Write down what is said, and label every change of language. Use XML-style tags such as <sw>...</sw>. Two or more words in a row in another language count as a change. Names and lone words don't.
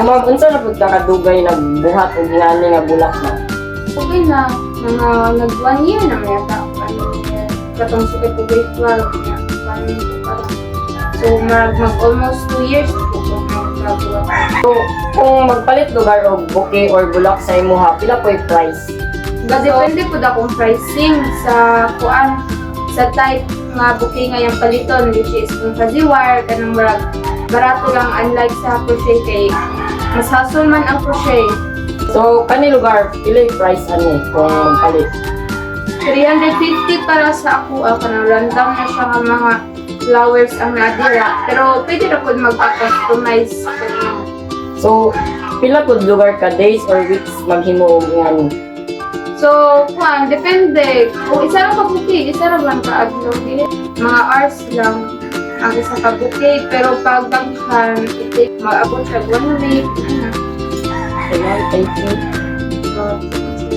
<ceb>Kung unsa na pud ka kadugay nagbuhat og ingani nga bulak na? Okay na, mga nag 1 year na may ata. Katong sukit ko grade 12 niya. So, mag almost 2 years ko magbuhat. So, kung magpalit lugar og bouquet or bulak sa imuha, pila po yung price? Depende po da kung pricing sa kuan, sa type nga bouquet nga yung paliton,</ceb> <en>which is</en> <ceb>kung paziwar, kanang murag barato lang, unlike sa crochet kay mas hassle man ang crochet. So, kani lugar, pila yung price ani kung magpalit? 350 para sa ako, kanang random na siya nga mga flowers ang nadira. Pero pwede na po mag-customize. So, pila po lugar ka,</ceb> <en>days or weeks</en> <ceb>maghimo og ingani? So, kuan, depende. Kung isa lang ka-bouquet, isa lang ka-adlaw. Mga hours lang ang isa ka-bouquet. Pero pag daghan, mag-abot siya 1 week.</ceb> <en>Thank you. So,</en>